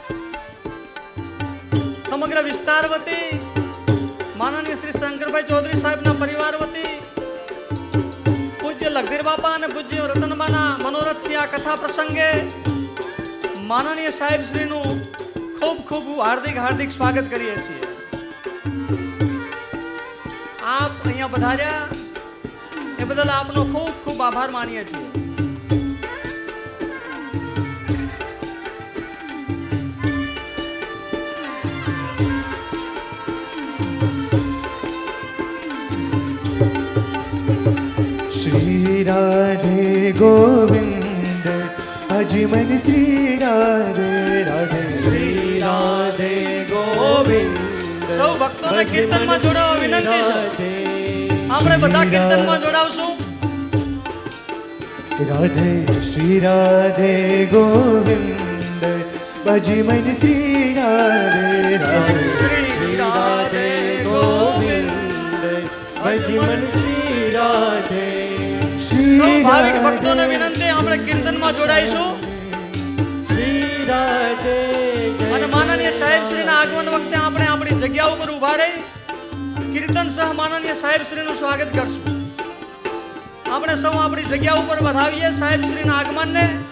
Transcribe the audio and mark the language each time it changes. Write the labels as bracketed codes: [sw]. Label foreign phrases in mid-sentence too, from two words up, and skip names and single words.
[gu] સમગ્ર વિસ્તાર વતી માનનીય શ્રી શંકરભાઈ ચૌધરી સાહેબના પરિવાર વતી પૂજ્ય લગધીર બાપા અને પૂજ્ય રતનબાના મનોરથથી આ કથા પ્રસંગે માનનીય સાહેબ શ્રીનું ખૂબ ખૂબ હાર્દિક હાર્દિક સ્વાગત કરીએ છીએ. આપ અહીંયા પધાર્યા એ બદલ આપનો ખૂબ ખૂબ આભાર માનીએ છીએ. [hi] श्री राधे गोविंद अजमन श्री राधे राधे श्री राधे गोविंद [gu] સૌ ભક્તોને કીર્તનમાં જોડાવા વિનંતી છે. આપણે બધા કીર્તનમાં જોડાવશું. [hi] राधे श्री राधे गोविंद अजमन श्री राधे राधे [gu] શ્રી રાધે ગોવિંદ [hi] अजमन श्री राधे [gu] સૌ ભાવિક ભક્તોને વિનંતી આપણે કીર્તનમાં જોડાઈશું. [hi] श्री राधे [gu] અને માનનીય સાહેબ શ્રીના આગમન વખતે આપણે આપણી જગ્યા ઉપર ઊભા રહી કીર્તન સહ માનનીય સાહેબ શ્રીનું સ્વાગત કરશું. આપણે સૌ આપણી જગ્યા ઉપર વધાવીએ સાહેબ શ્રીના આગમનને.